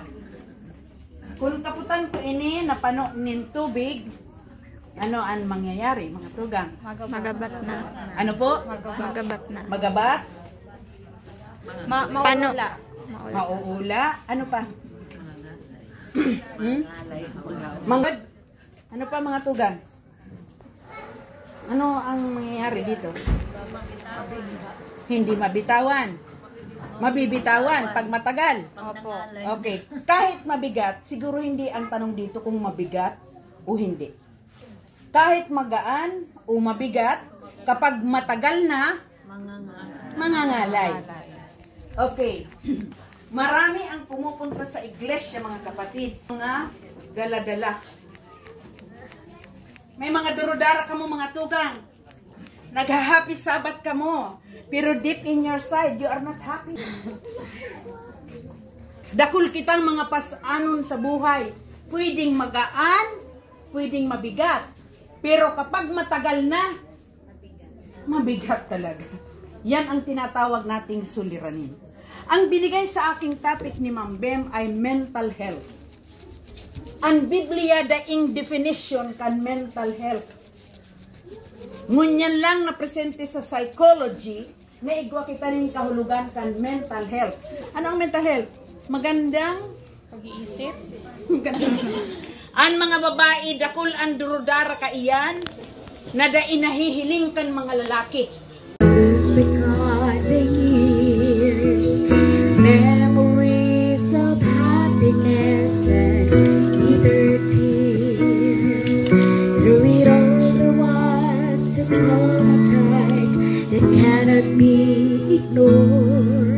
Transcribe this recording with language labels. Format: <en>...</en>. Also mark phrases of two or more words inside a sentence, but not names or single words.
<bik>Kung kaputan ko ini, napano nin tubig, ano ang mangyayari, mga tugang? Magabat na. Ano po? Magabat na. Magabat? Maula. Mauula? Ano pa? Mangod? Ano pa mga tugang?</bik> <tl>Ano ang mangyayari dito? Hindi mabitawan. Mabibitawan pag matagal. Opo. Okay. Kahit mabigat, siguro hindi ang tanong dito kung mabigat o hindi. Kahit magaan o mabigat, kapag matagal na, mangangalay. Okay. Marami ang pumupunta sa iglesia, mga kapatid. Mga gala-gala.</tl> <bik>May mga durudara ka mo, mga tugang. Nag-</bik> <en>happy Sabbath</en> <bik>ka mo.</bik> <en>Pero deep in your side, you are not happy.</en> <bik>Dakul kitang mga pasanon sa buhay.</bik> <tl>Pwedeng magaan, pwedeng mabigat. Pero kapag matagal na, mabigat talaga. Yan ang tinatawag nating suliranin. Ang binigay sa aking topic ni Ma'am Bem ay</tl> <en>mental health.</en> <bik>Ang Biblia, daing definition kan</bik> <en>mental health.</en> <bik>Ngunyan lang na presente sa psychology, na igwa kita rin kahulugan kan</bik> <en>mental health.</en> <tl>Ano ang</tl> <en>mental health?</en> <tl>Magandang Pag-iisip.</tl> <bik>Ang mga babae, dakul ang durudara ka iyan, na da inahihiling kan mga lalaki.</bik> <en>Because the years, memories of happiness and bitter tears. Through it all there was a common tide that cannot be ignored.</en>